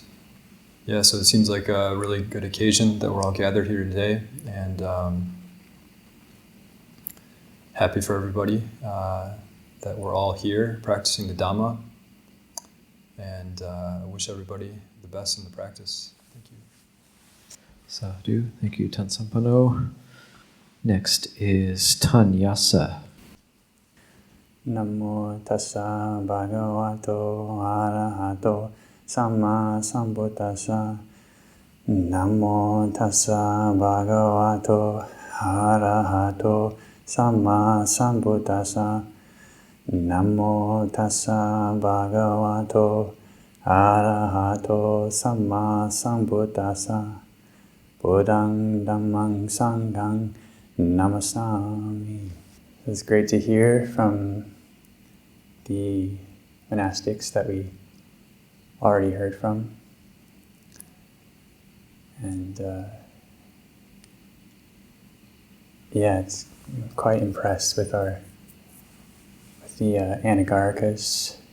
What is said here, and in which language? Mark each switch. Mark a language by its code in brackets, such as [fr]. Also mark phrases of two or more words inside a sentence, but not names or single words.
[en] Yeah, so it seems like a really good occasion that we're all gathered here today, and happy for everybody that we're all here practicing the Dhamma, and I wish everybody the best in the practice. Thank you. Sadhu. Thank you, Tan Sampanno. Next is Tan Yasa. [pi] Namo tassa bhagavato arahato samma sambuddhassa. Namo tassa bhagavato arahato samma sambuddhassa. Namo tassa bhagavato arahato samma sambuddhassa. Buddhaṃ Dhammam Sangham Namasami. [en] It's great to hear from the monastics that we already heard from. And it's quite impressed with the Anagarikas.